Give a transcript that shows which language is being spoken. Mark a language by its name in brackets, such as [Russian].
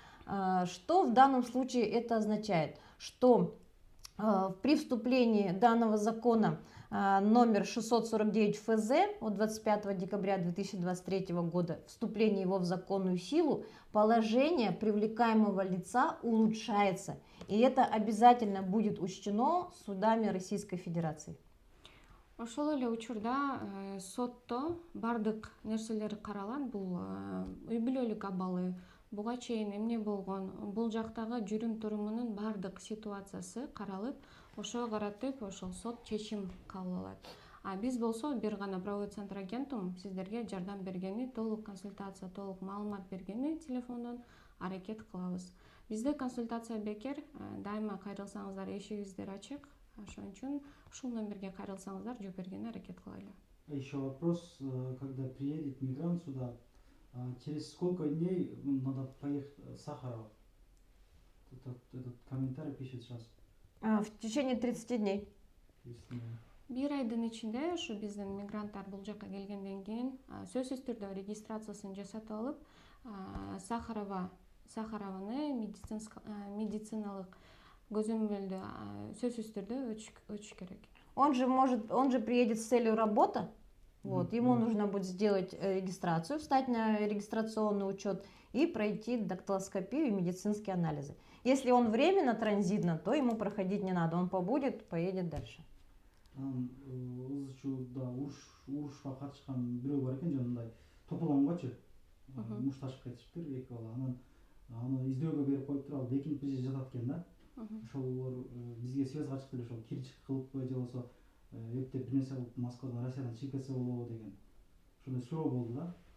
[Russian] Что в данном случае это означает? Что при вступлении данного закона номер 649 ФЗ от 25 декабря 2023 года, вступление его в законную силу, положение привлекаемого лица улучшается. И это обязательно будет учтено судами Российской Федерации. [Kyrgyz] Ошол эле учурда сотто бардык нерселер каралат. Бул үй бүлөлүк абалы, буга чейин эмне болгон, бул жактагы жүрүм турумунун бардык ситуациясы каралып, ошого каратып ошол сот чечим кабыл алат. Биз болсо бир гана правовой центр Агентум сиздерге жардам бергени, толук консультация, толук маалымат бергени телефондон аракет кылабыз. Бизде консультация бекер, дайыма кайрылсаңыздар эшигиздер ачык. Ошон үчүн ушул номерге кайрылсаңыздар жооп бергенге аракет кылайлы. [Russian] Еще вопрос, когда приедет мигрант сюда, через сколько дней надо поехать в Сахарова? Этот комментарий пишет сейчас. В течение 30 дней. [Kyrgyz] Бир айдын ичинде ушу биздин мигранттар бул жакка келгенден кийин сөзсүз түрдө регистрациясын жасатып алып, Сахарованы медициналык көзөмөлдө сөзсүз түрдө өтүш керек. [Russian] Он же приедет с целью работы. Вот, ему нужно будет сделать регистрацию, встать на регистрационный учет и пройти дактилоскопию и медицинские анализы. Если он временно транзитно, то ему проходить не надо, он побудет, поедет дальше. [Kyrgyz] анан ыз учурда урушка катышкан бирөө бар экен жанагындай тополонгочу мушташып кетишиптир эки бала. Анан аны издөөгө берип коюптур, ал бекинип же жатат экен да. Ошолор бизге связга чыкты эле, ошол кирчик кылыппы же болбосо эптеп бир нерсе кылып Москвадан, Россиядан чыгып кетсе болобу деген ошондой суроо болду да.